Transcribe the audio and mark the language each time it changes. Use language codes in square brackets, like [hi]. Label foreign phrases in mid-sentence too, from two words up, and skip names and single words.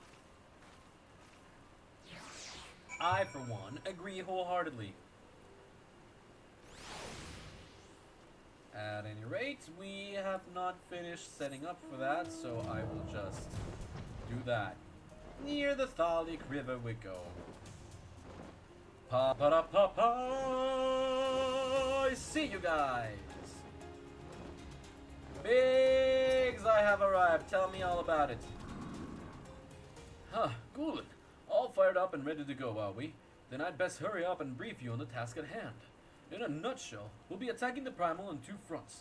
[en] I, for one, agree wholeheartedly. At any rate, we have not finished setting up for that, so I will just do that. Near the Thalic River we go. Pa-pa-da-pa-pa! I see you guys! Biggs, I have arrived. Tell me all about it. Huh, Ghoulin. All fired up and ready to go, are we? Then I'd best hurry up and brief you on the task at hand. In a nutshell, we'll be attacking the Primal on 2 fronts.